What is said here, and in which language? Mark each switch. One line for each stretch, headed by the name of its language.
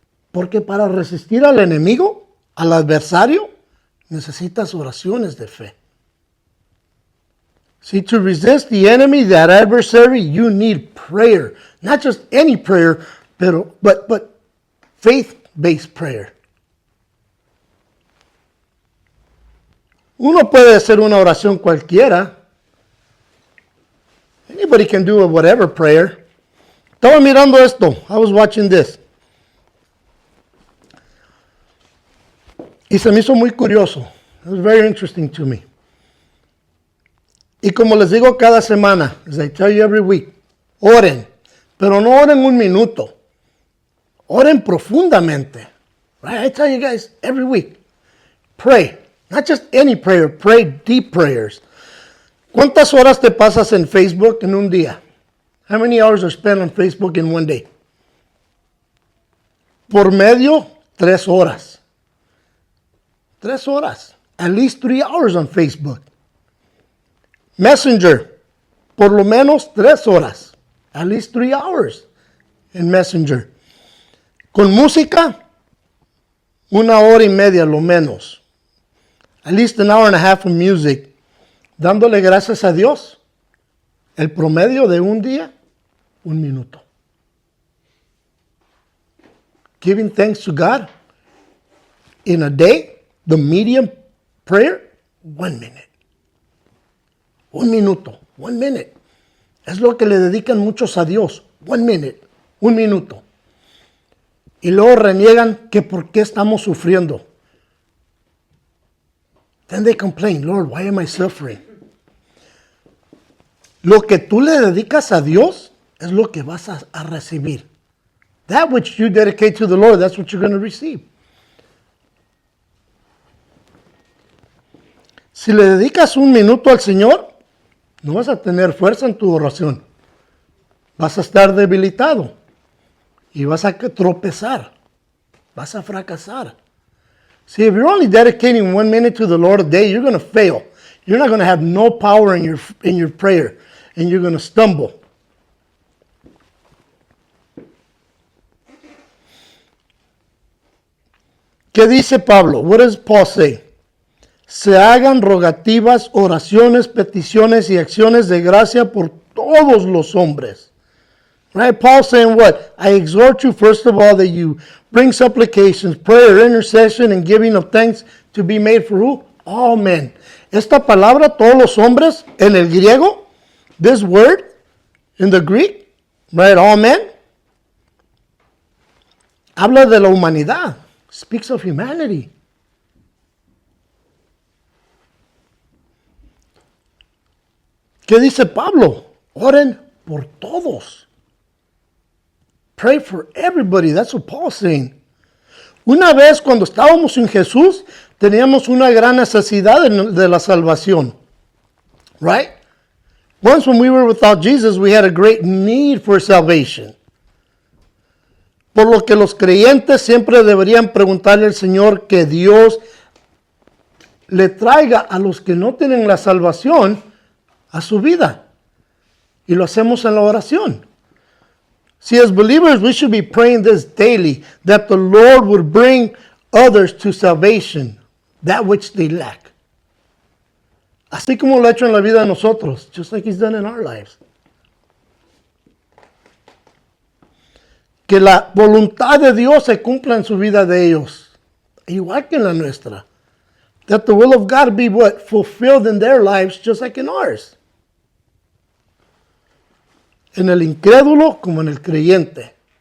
Spanish: Porque para resistir al enemigo, al adversario, necesitas oraciones de fe.
English: See, to resist the enemy, that adversary, you need prayer. Not just any prayer, but faith-based prayer.
Spanish: Uno puede hacer una oración cualquiera.
English: Anybody can do a whatever prayer.
Spanish: Estaba mirando esto.
English: I was watching this.
Spanish: Y se me hizo muy curioso.
English: It was very interesting to me.
Spanish: Y como les digo cada semana,
English: as I tell you every week,
Spanish: oren, pero no oren un minuto. Oren profundamente.
English: Right? I tell you guys every week, pray. Not just any prayer, pray deep prayers.
Spanish: ¿Cuántas horas te pasas en Facebook en un día?
English: How many hours are spent on Facebook in one day?
Spanish: Por medio, 3 horas. 3 horas.
English: At least 3 hours on Facebook.
Spanish: Messenger, por lo menos 3 horas.
English: At least 3 hours in Messenger.
Spanish: Con música, 1 hora y media lo menos.
English: At least an hour and a half of music.
Spanish: Dándole gracias a Dios. El promedio de un día, 1 minuto.
English: Giving thanks to God in a day, the medium prayer, 1 minute.
Spanish: 1 minuto,
English: 1 minute.
Spanish: Es lo que le dedican muchos a Dios.
English: 1 minute,
Spanish: 1 minuto. Y luego reniegan que por qué estamos sufriendo.
English: Then they complain, Lord, why am I suffering?
Spanish: Lo que tú le dedicas a Dios es lo que vas a recibir.
English: That which you dedicate to the Lord, that's what you're going to receive.
Spanish: Si le dedicas 1 minuto al Señor, no vas a tener fuerza en tu oración. Vas a estar debilitado y vas a tropezar. Vas a fracasar.
English: See, if you're only dedicating 1 minute to the Lord a day, you're going to fail. You're not going to have no power in your prayer, and you're going to stumble.
Spanish: ¿Qué dice Pablo?
English: What does Paul say?
Spanish: Se hagan rogativas, oraciones, peticiones y acciones de gracia por todos los hombres.
English: Right? Paul saying what? I exhort you, first of all, that you bring supplications, prayer, intercession, and giving of thanks to be made for who? All men.
Spanish: Esta palabra, todos los hombres, en el griego,
English: this word, in the Greek, right, all men,
Spanish: habla de la humanidad.
English: Speaks of humanity.
Spanish: ¿Qué dice Pablo? Oren por todos.
English: Pray for everybody. That's what Paul's saying.
Spanish: Una vez cuando estábamos sin Jesús, teníamos una gran necesidad de la salvación.
English: Right? Once when we were without Jesus, we had a great need for salvation.
Spanish: Por lo que los creyentes siempre deberían preguntarle al Señor que Dios le traiga a los que no tienen la salvación a su vida. Y lo hacemos en la oración.
English: See, as believers, we should be praying this daily, that the Lord would bring others to salvation, that which they lack.
Spanish: Así como lo ha hecho en la vida de nosotros,
English: just like He's done in our lives.
Spanish: Que la voluntad de Dios se cumpla en su vida de ellos, igual que en la nuestra.
English: That the will of God be what? Fulfilled in their lives, just like in ours.
Spanish: En el incrédulo como en el creyente.